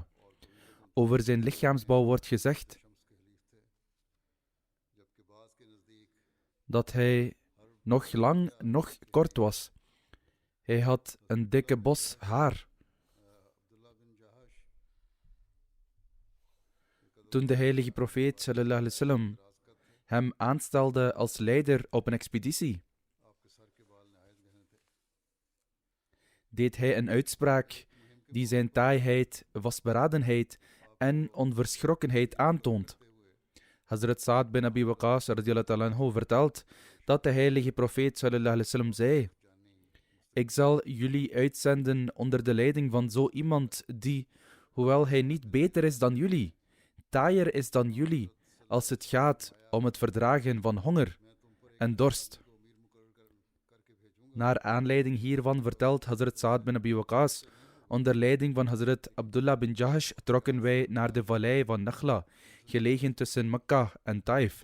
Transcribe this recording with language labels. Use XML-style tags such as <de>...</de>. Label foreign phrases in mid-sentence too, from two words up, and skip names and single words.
<nl>Over zijn lichaamsbouw wordt gezegd dat hij nog lang, nog kort was. Hij had een dikke bos haar. Toen de heilige profeet</nl> <ar>صلى الله عليه وسلم</ar> <nl>hem aanstelde als leider op een expeditie, deed hij een uitspraak die zijn taaiheid, vastberadenheid en onverschrokkenheid aantoont. Hazrat Sa'ad bin Abi Waqqas</nl> <ar>رضي الله تعالى عنه</ar> <nl>vertelt dat de heilige profeet</nl> <ar>صلى الله عليه وسلم</ar> <nl>zei: ik zal jullie uitzenden onder de leiding van zo iemand die, hoewel hij niet beter is dan jullie, taaier is dan jullie als het gaat om het verdragen van honger en dorst. Naar aanleiding hiervan vertelt Hazrat Sa'ad bin Abi Waqqas: onder leiding van Hazrat Abdullah bin Jahash trokken wij naar de vallei van Nakhla, gelegen tussen Mekka en Taif.</nl>